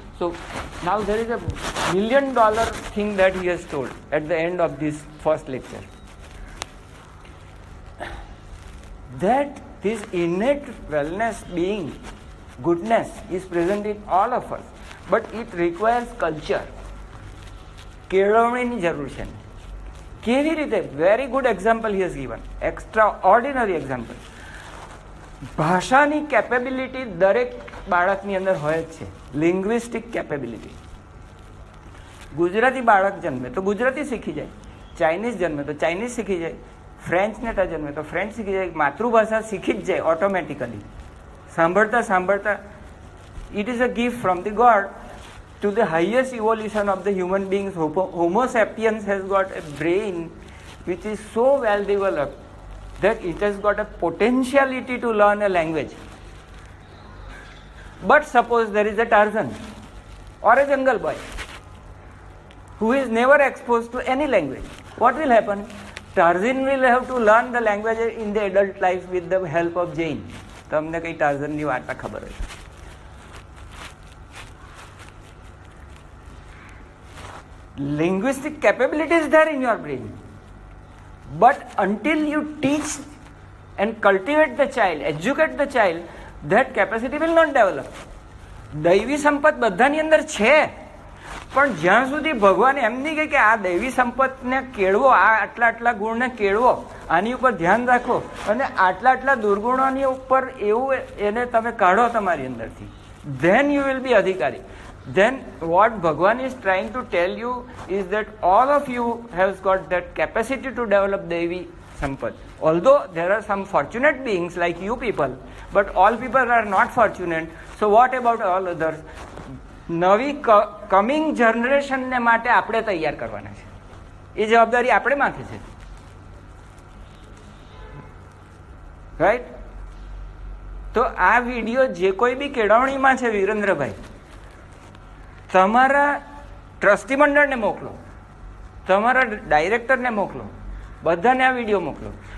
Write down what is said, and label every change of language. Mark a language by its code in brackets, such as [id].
[en] So now there is a $1 million thing that he has told at the end of this first lecture. That this innate wellness, being, goodness is present in all of us, but it requires culture. [gu] કેળવણીની જરૂર છે. કેવી રીતે? [en] Very good example he has given, extraordinary example. [gu] ભાષાની capability દરેક બાળકની અંદર હોય જ છે, લિંગ્વિસ્ટિક કેપેબિલિટી. ગુજરાતી બાળક જન્મે તો ગુજરાતી શીખી જાય, ચાઇનીઝ જન્મે તો ચાઇનીઝ શીખી જાય, ફ્રેન્ચ નેતા જન્મે તો ફ્રેન્ચ શીખી જાય, માતૃભાષા શીખી જ જાય ઓટોમેટિકલી. સાંભળતા સાંભળતા [en] It is a gift from the God to the highest evolution of the human beings. Homo sapiens has got a brain which is so well developed that it has got a potentiality to learn a language. But suppose there is a Tarzan or a jungle boy who is never exposed to any language. What will happen? Tarzan will have to learn the language in the adult life with the help of Jain. [gu] તમને કઈ ટાર્ઝનની વાર્તા ખબર હોય? [en] Linguistic capability is there in your brain, but until you teach and cultivate the child, educate the child, that capacity will not develop. [gu] દૈવી સંપત બધાની અંદર છે, પણ જ્યાં સુધી ભગવાન એમ નહીં કહે કે આ દૈવી સંપતને કેળવો, આ આટલા આટલા ગુણને કેળવો, આની ઉપર ધ્યાન રાખો અને આટલા આટલા દુર્ગુણોની ઉપર એવું એને તમે કાઢો તમારી અંદરથી, [en] then you will be [gu] અધિકારી. [en] Then what Bhagwan is trying to tell you is that all of you have got that capacity to develop Devi Sampat. Although there are some fortunate beings like you people, but all people are not fortunate. So what about all others? [gu] નવી coming જનરેશનને માટે આપણે તૈયાર કરવાના છે. એ જવાબદારી આપણે માથે છે, રાઈટ? તો આ વિડીયો જે કોઈ બી કેળવણીમાં છે, વિરેન્દ્રભાઈ, તમારા ટ્રસ્ટી મંડળને મોકલો, તમારા ડાયરેક્ટરને મોકલો, બધાને આ વિડીયો મોકલો.